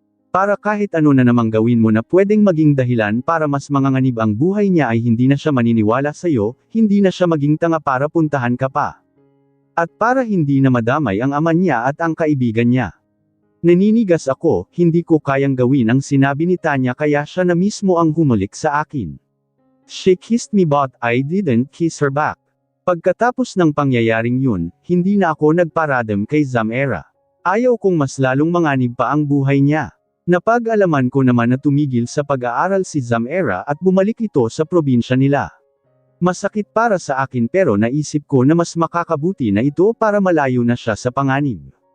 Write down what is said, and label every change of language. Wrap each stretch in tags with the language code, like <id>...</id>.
<tl>Para kahit ano na namang gawin mo na pwedeng maging dahilan para mas manganganib ang buhay niya ay hindi na siya maniniwala sa'yo, hindi na siya maging tanga para puntahan ka pa. At para hindi na madamay ang ama niya at ang kaibigan niya. Naninigas ako, hindi ko kayang gawin ang sinabi ni Tanya kaya siya na mismo ang humalik sa akin.</tl> <en>She kissed me but I didn't kiss her back.</en> <tl>Pagkatapos ng pangyayaring yun, hindi na ako nagparadam kay Zamera. Ayaw kong mas lalong manganib pa ang buhay niya. Napag-alaman ko naman na tumigil sa pag-aaral si Zamera at bumalik ito sa probinsya nila. Masakit para sa akin pero naisip ko na mas makakabuti na ito para malayo na siya sa panganib.</tl>